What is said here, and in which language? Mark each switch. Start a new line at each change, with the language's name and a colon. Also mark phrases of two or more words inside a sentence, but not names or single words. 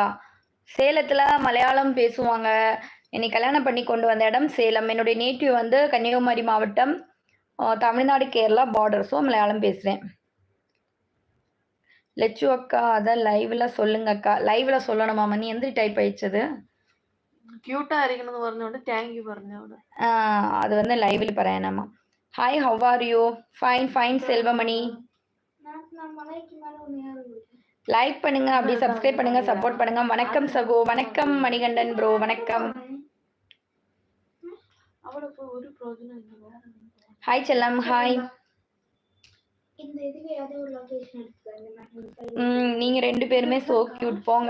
Tamil: சேலத்தில் மலையாளம் பேசுவாங்க. என்னை கல்யாணம் பண்ணி கொண்டு வந்த இடம் சேலம். என்னுடைய நேட்டிவ் வந்து கன்னியாகுமரி மாவட்டம், தமிழ்நாடு கேரளா பார்டர். ஸோ மலையாளம் பேசுகிறேன். லெச்சு அக்கா அதான் லைவ்ல சொல்லுங்க அக்கா. லைவ்ல சொல்லணுமாமா? நீ
Malayalam: എന്ത് ടൈപ്പ് അയച്ചത്? ക്യൂട്ടാ ആയിരിക്കണമെന്ന് പറഞ്ഞോണ്ട്
English: thank you
Malayalam: പറഞ്ഞോണ്ട്.
Tamil: அது வந்து லைவ்ல പറയാനാமா.
English: hi how are you?
Tamil: ஃபைன் செல்வமணி. லைக் பண்ணுங்க, அப்படி சப்ஸ்கிரைப் பண்ணுங்க, சப்போர்ட் பண்ணுங்க. வணக்கம் சகோ. வணக்கம் மணிகண்டன் ப்ரோ. வணக்கம். ஹாய் செல்லம் ஹாய். நீங்க ரெண்டு பேருமே
English: so cute.
Tamil: போங்க.